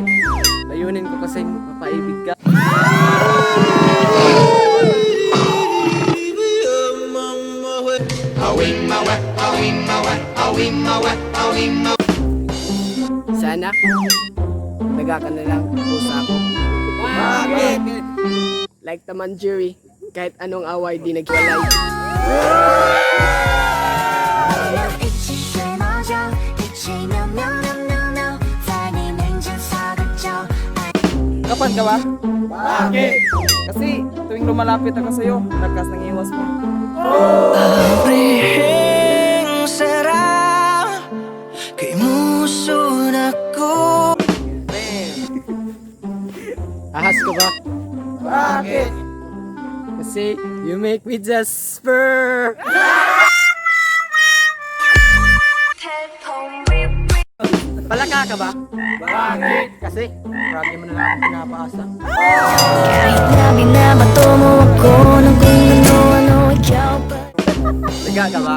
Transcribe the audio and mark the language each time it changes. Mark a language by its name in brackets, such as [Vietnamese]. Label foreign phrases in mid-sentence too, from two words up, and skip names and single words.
[Filipino] Layunin ko kasi mapaibig ka. Sana, daga ka na lang pusa ako. Bakit? Like Taman Jerry, kahit anong away di nagwalay. [Chinese] 一起睡猫觉，一起喵喵喵喵喵，在你面前撒个娇。 [Filipino] Kapan ka ba? Bakit? Kasi tuwing lumalapit ako sa'yo, lakas ng iwas mo. Abrihing sarap kay muso na ko. Ahas ka ba? Bakit? [English] Kasi you make me just spur. [Filipino] Palaka ka ba? Bakit? Kasi marami mo na lang akong pinapaasa. Kahit na binabato mo ako ng kung ano-ano, ikaw pa. Daga ka ba?